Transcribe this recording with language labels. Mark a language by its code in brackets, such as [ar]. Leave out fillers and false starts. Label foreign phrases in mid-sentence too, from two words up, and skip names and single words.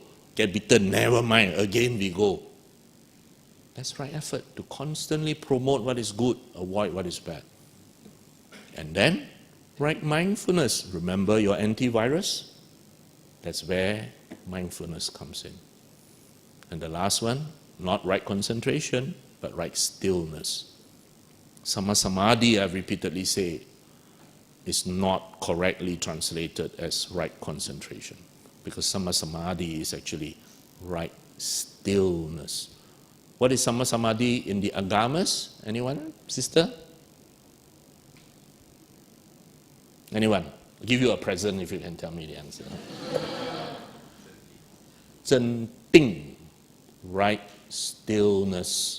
[en] Get bitten, never mind, again we go. That's right effort, to constantly promote what is good, avoid what is bad. And then, right mindfulness. Remember your antivirus? That's where mindfulness comes in. And the last one, not right concentration, but right stillness. [pi] Sama samadhi, [en] I've repeatedly said, is not correctly translated as right concentration. Because [pi] sama samadhi [en] is actually right stillness. What is [pi] Samma Samadhi [en] in the Agamas? Anyone? Sister? Anyone? I'll give you a present if you can tell me the answer. [zh] 正定, [en] right stillness.